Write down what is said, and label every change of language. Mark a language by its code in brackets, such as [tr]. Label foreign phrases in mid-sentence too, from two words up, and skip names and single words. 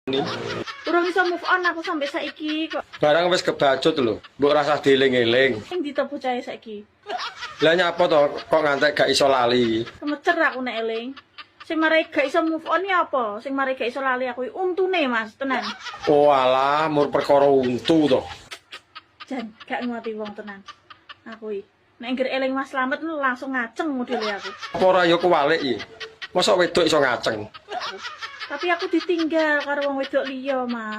[jv] Urung iso [en] move on [jv] aku sampai saiki kok. Barang wis kebacut lho, mbok rasah dieling-eling. Sing ditopo cahe saiki. Lah nyapa to kok ngantek gak iso lali? Kemecer aku nek eling. Sing marai gak iso [en] move on [jv] ya apa? Sing marai gak iso lali aku untune Mas, tenan. Oh alah, mur perkara untu to. Jan, gak ngerti wong tenan. Aku iki nek ngger eling Mas Slamet langsung ngaceng modele aku. Apa ora ya kuwalik iki? Mosok wedok iso ngaceng? Tapi aku ditinggal karo wong wedok liya, Mas.